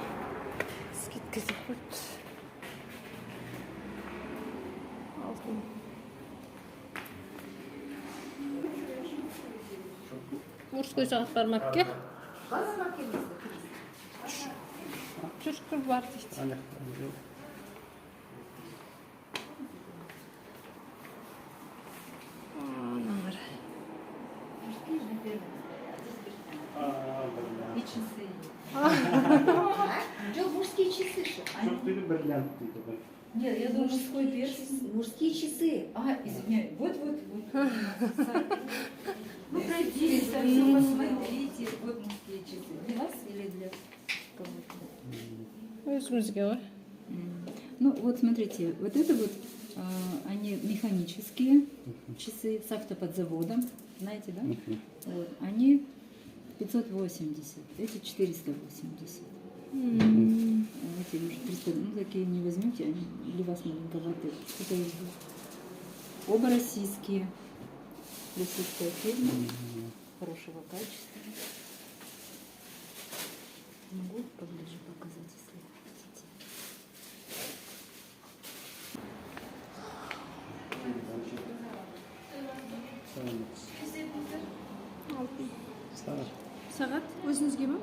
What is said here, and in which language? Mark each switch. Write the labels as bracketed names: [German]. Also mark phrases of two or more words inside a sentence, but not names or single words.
[Kazakh] Скидка деп қойды. Алтын. Мужской сағат бар ма әпке? Жүршкір бар дейді. [Russian] Мужские часы. Нет, я думаю, мужской перс. Мужские часы. Извиняюсь. Вот. Вы пройдите, все посмотрите. Вот мужские часы. Для вас или для кого-то? [Kazakh] Өзімізге ғой. [Russian] Ну, вот смотрите, вот это вот, они механические часы с автоподзаводом, знаете, да? Вот, они 580, эти 480. Эти уже 300, ну такие не возьмите, они для вас маленьковатые. Это оба российские, российская фирма, хорошего качества. Могу поближе показать, если хотите. [Kazakh] Сағат өзіңізге ма?